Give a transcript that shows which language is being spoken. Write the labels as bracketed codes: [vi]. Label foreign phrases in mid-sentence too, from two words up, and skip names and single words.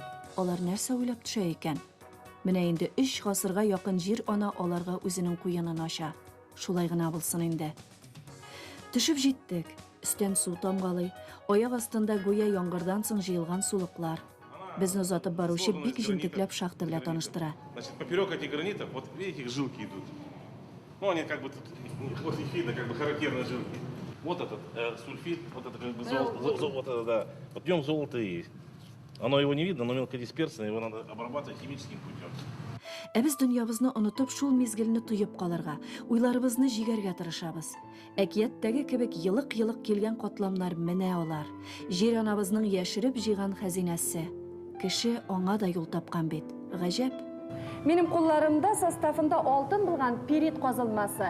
[tt] Алар нәрсә уйлап төшә икән? Менә инде 3 гасырга якын җир ана аларга үзенең куянын ача. Шулай гына булсын инде. Төшеп җиттек. Өстән су тамгалый, аяк астында гүя яңгырдан соң җыелган сулыклар. Безне узатып баручы бик җентекләп шахта белән таныштыра. [ru] Значит, поперек этих гранитов, вот видите, их жилки идут. Ну, они как бы тут, вот их видно, как бы характерные жилки. Вот этот сульфид, вот это как бы золото, да. Вот в нем золото и есть. Оно его не видно, но мелкодисперсно, его надо обрабатывать химическим путем. [tt] Ә без дөньябызны онытып шул мизгелне туеп калырга, уйларыбызны җигәргә тырышабыз. Әкияттәге кебек йылык-йылык килгән катламнар менә алар. Җир анабызның яшереп җыйган хәзинәсе. Кеше аңа да юл тапкан бит. Гаҗәп. Минем кулларымда составында алтын булган пирит казылмасы.